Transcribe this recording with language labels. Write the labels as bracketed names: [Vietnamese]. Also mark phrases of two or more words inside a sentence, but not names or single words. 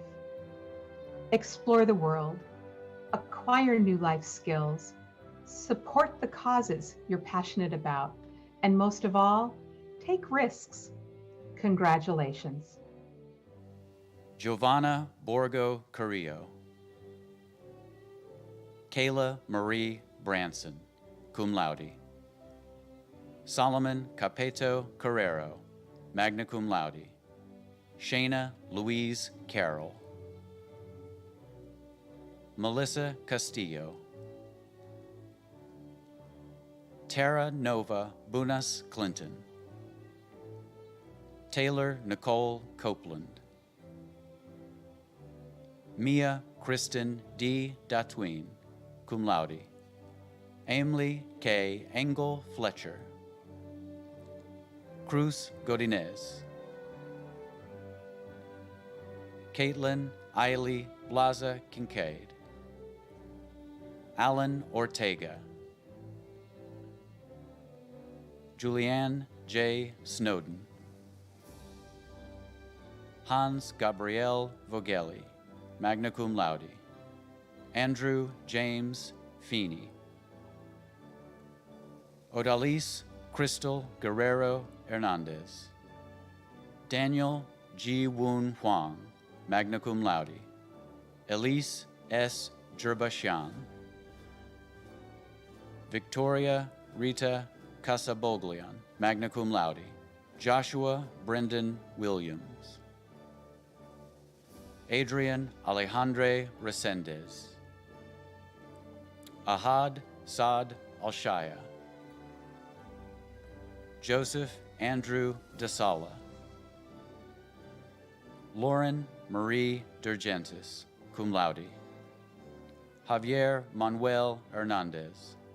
[English] Explore the world, acquire new life skills, support the causes you're passionate about, and most of all, take risks. Congratulations. Giovanna Borgo Carrillo. Kayla Marie Branson, [Latin] cum laude. [English] Solomon Capeto Carrero, [Latin] magna cum laude. [English] Shayna Louise Carroll. Melissa Castillo. Tara Nova Bunas Clinton. Taylor Nicole Copeland. Mia Kristen D. Datween, [Latin] cum laude. [English] Emily K. Engel Fletcher. Cruz Godinez. Caitlin Eiley Blaza Kincaid, Alan Ortega, Julianne J. Snowden, Hans Gabriel Vogeli, [Latin] magna cum laude, [English] Andrew James Feeney, Odalise Crystal Guerrero Hernandez, Daniel Ji Woon Huang, [Latin] magna cum laude, [English] Elise S. Jerbashian, Victoria Rita Casaboglian, [Latin] magna cum laude, [English] Joshua Brendan Williams, Adrian Alejandre Resendez, Ahad Saad Alshaya, Joseph Andrew DeSala, Lauren Marie Durgentis, [Latin] cum laude, [English] Javier Manuel Hernandez,